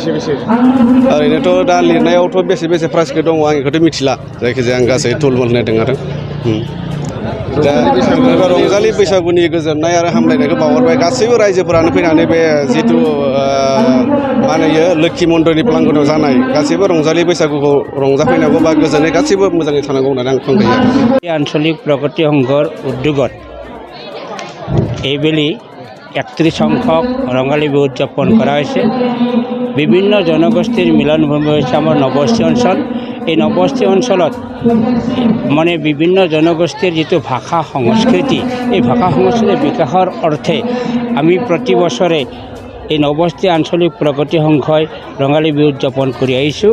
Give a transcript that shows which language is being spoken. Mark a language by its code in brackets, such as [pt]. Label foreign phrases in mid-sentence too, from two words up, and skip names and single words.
[brx] ओरैनोथ' दा लिरनायावथ' बेसे प्राइजखौ दङ आं बेखौथ' मिथिला, जायखिजाया आं गासै थुलमुल होनाय आरो दा रंजालि बैसागुनि गोजोननाय आरो हामलायनायखौ बावहरबाय। गासैबो रायजोफोरानो फैनानै बे जिथु मा होनो लोक्षि मन्दिरनि प्रांगनाव जानाय गासैबो रंजालि बैसागुखौ रंजाफैनांगौ बा गोजोनै गासैबो मोजाङै थानांगौ होननानै आं खावलायो। [as] आঞ্চলিক প্ৰগতি সংঘৰ উদ্যোগত এইবেলি 31 সংখ্যক ৰঙালী বিহু উদযাপন কৰা হৈছে। বিভিন্ন জনগোষ্ঠীৰ মিলনভূমি হৈছে আমাৰ নবস্তি অঞ্চল। এই নবস্তি অঞ্চলত মানে বিভিন্ন জনগোষ্ঠীৰ যিটো ভাষা সংস্কৃতি, এই ভাষা সংস্কৃতিৰ বিকাশৰ অৰ্থে আমি প্ৰতি বছৰে এই নবস্তি আঞ্চলিক প্ৰগতি সংঘই ৰঙালী বিহু উদযাপন কৰি আহিছোঁ।